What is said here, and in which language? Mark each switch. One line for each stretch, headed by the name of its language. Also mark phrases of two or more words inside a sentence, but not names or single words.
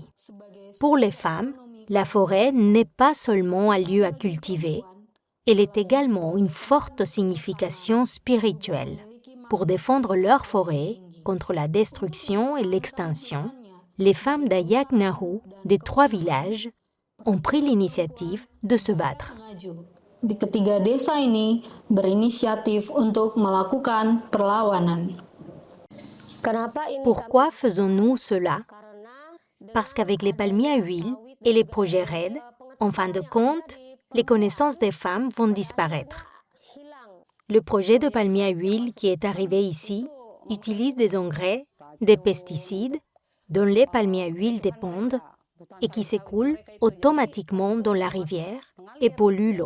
French: Pour les femmes, la forêt n'est pas seulement un lieu à cultiver, elle est également une forte signification spirituelle pour défendre leur forêt contre la destruction et l'extinction, les femmes d'Ayak Nahu des 3 villages ont pris l'initiative de se battre.
Indonesian: Di ketiga desa ini berinisiatif untuk melakukan perlawanan.
French: Pourquoi faisons-nous cela? Parce qu'avec les palmiers à huile et les projets RED, en fin de compte, les connaissances des femmes vont disparaître. Le projet de palmier à huile qui est arrivé ici utilise des engrais, des pesticides dont les palmiers à huile dépendent et qui s'écoulent automatiquement dans la rivière et polluent l'eau.